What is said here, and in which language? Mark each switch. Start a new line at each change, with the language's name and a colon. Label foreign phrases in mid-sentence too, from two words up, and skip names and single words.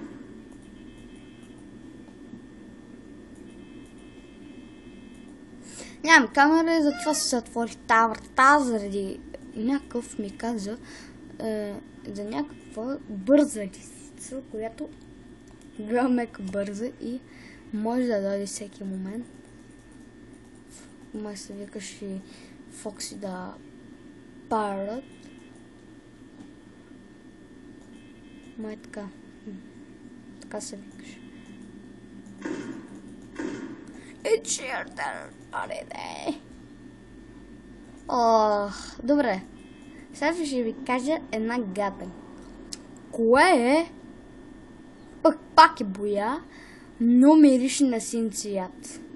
Bulgarian: Нямам камера и затова се затвори тази врата, заради някакъв ми каза за някаква бърза лисица, която била мека бърза и може да дойде всеки момент. Май се викаш и Фокси да Парът. Май така. Така се викаш.
English: It's your turn.
Bulgarian: Добре. Сега ще ви кажа една гаден. Кое е? Пак е боя, но мирише на син цвят.